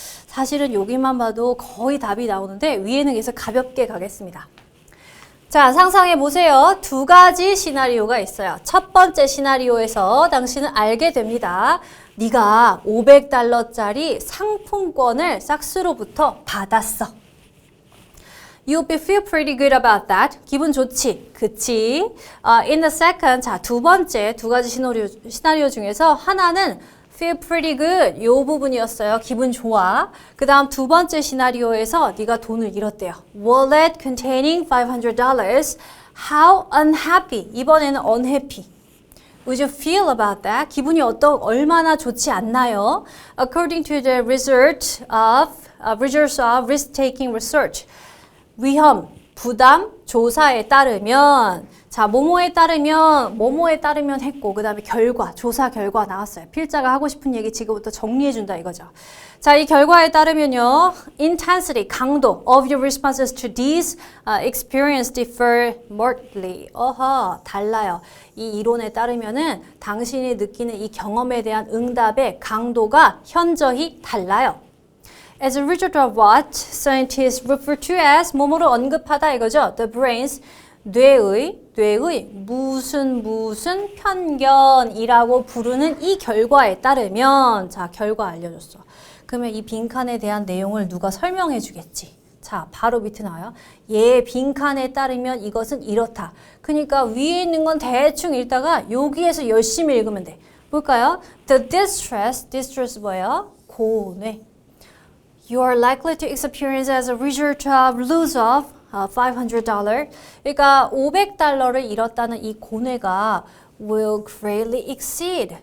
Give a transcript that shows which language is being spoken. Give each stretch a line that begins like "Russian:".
Korean: 사실은 여기만 봐도 거의 답이 나오는데 위에는 계속 가볍게 가겠습니다. 자, 상상해 보세요. 두 가지 시나리오가 있어요. 첫 번째 시나리오에서 당신은 알게 됩니다. 네가 $500짜리 상품권을 싹스로부터 받았어.
English: You'll be feel pretty good about that.
Korean: 기분 좋지. 그치?
English: In the second,
Korean: 자, 두 번째 두 가지 시나리오 중에서 하나는
English: feel pretty good.
Korean: 요 부분이었어요. 기분 좋아. 그 다음 두 번째 시나리오에서 네가 돈을 잃었대요.
English: Wallet containing $500. How unhappy.
Korean: 이번에는
English: unhappy. Would you feel about that?
Korean: 기분이 얼마나 좋지 않나요?
English: According to the results of risk-taking research.
Korean: 위험, 부담, 조사에 따르면 자, 뭐뭐에 따르면 했고 그 다음에 결과, 조사 결과 나왔어요. 필자가 하고 싶은 얘기 지금부터 정리해준다 이거죠. 자, 이 결과에 따르면요.
English: Intensity,
Korean: 강도
English: of your responses to these experience differ markedly.
Korean: 달라요. 이 이론에 따르면은 당신이 느끼는 이 경험에 대한 응답의 강도가 현저히 달라요.
English: As a result of what scientists refer to as
Korean: 뭐뭐를 언급하다 이거죠.
English: The brain's
Korean: 뇌의 무슨 편견이라고 부르는 이 결과에 따르면 자, 결과 알려줬어. 그러면 이 빈칸에 대한 내용을 누가 설명해 주겠지. 자, 바로 밑에 나와요. 얘 빈칸에 따르면 이것은 이렇다. 그러니까 위에 있는 건 대충 읽다가 여기에서 열심히 읽으면 돼. 볼까요?
English: The distress
Korean: 뭐예요? 고뇌.
English: You are likely to experience as a result of loss of $500.
Korean: 그러니까 $500를 잃었다는 이 고뇌가
English: will greatly exceed.